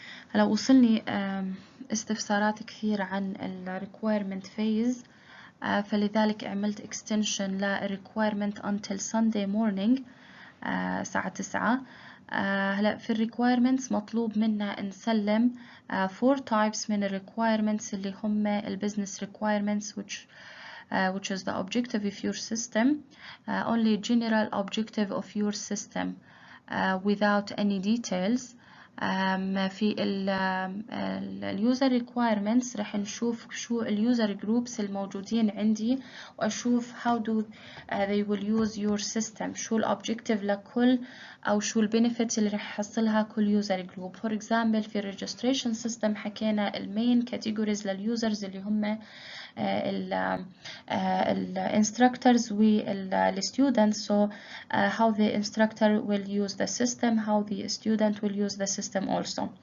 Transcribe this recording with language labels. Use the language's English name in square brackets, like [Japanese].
[Arabic] هلا وصلني استفسارات كثير عن ال [English] requirement phase، [Arabic] فلذلك عملت extension ل [English] requirement until Sunday morning [Arabic] الساعة 9. هلا في ال [English] requirements [Arabic] مطلوب منا نسلم [English] 4 types من ال requirements [Arabic] اللي هم ال [English] business requirements which is the objective of your system, only general objective of your system without any details. [Arabic] في ال user requirements راح نشوف شو ال user groups الموجودين عندي، وأشوف [English] how do they will use your system، [Arabic] شو ال objective لكل أو شو ال benefits اللي راح يحصلها كل user group. [English] For example في ال registration system [Arabic] حكينا ال [English] main categories لل users [Arabic] اللي هم ال [English] instructors وال students. So how the instructor will use the system, how the student will use the system also.